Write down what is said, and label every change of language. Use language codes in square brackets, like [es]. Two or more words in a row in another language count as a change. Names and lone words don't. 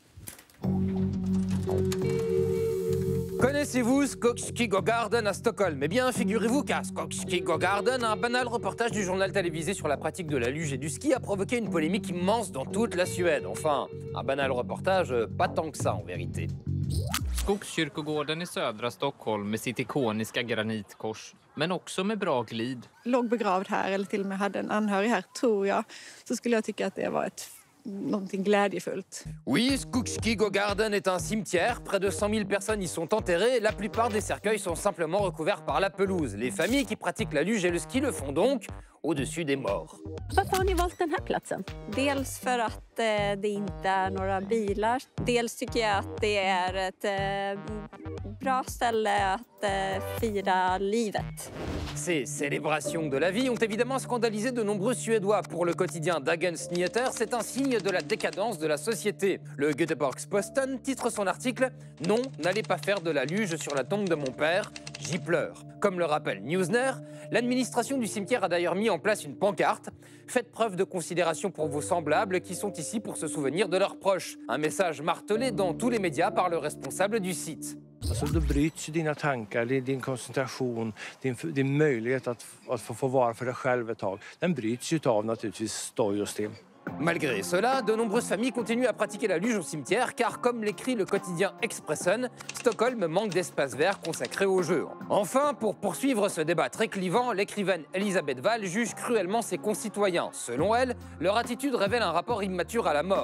[fr] Connaissez-vous Skogskygården à Stockholm? Eh bien, figurez-vous qu'à Skogskygården, un banal reportage du journal télévisé sur la pratique de la luge et du ski a provoqué une polémique immense dans toute la Suède. Enfin, un banal reportage, pas tant que ça en vérité. [sv] Skogskyrkogården i södra Stockholm med sitt ikoniska granitkors, men också med bra glid. Låg begravd här eller till och med hade en anhörig här, tror jag, så skulle jag tycka att det var någonting glädjefullt. [fr] Oui, Skogskyrkogården est un cimetière. Près de 100 000 personnes y sont enterrées. La plupart des cercueils sont simplement recouverts par la pelouse. Les familles qui pratiquent la luge et le ski le font donc au-dessus des morts. [sv] Varför har ni valt den här platsen? Dels för att det inte är några bilar. Dels tycker jag att det är ett bra ställe att fira livet. [fr] Ces célébrations de la vie ont évidemment scandalisé de nombreux Suédois. Pour le quotidien Dagens Nyheter, c'est un signe de la décadence de la société. Le Göteborgs-Posten titre son article « Non, n'allez pas faire de la luge sur la tombe de mon père, j'y pleure ». Comme le rappelle Newsner, l'administration du cimetière a d'ailleurs mis en place une pancarte « Faites preuve de considération pour vos semblables qui sont ici pour se souvenir de leurs proches ». Un message martelé dans tous les médias par le responsable du site. [sv] Alltså då bryts dina tankar, din koncentration, din möjlighet att få vara för dig själv ett tag. Den bryts ju av naturligtvis stoj och stim. [fr] Malgré cela, de nombreuses familles continuent à pratiquer la luge au cimetière car, comme l'écrit le quotidien Expressen, Stockholm manque d'espace vert consacré aux jeux. Enfin, pour poursuivre ce débat très clivant, l'écrivaine Elisabeth Wall juge cruellement ses concitoyens. Selon elle, leur attitude révèle un rapport immature à la mort.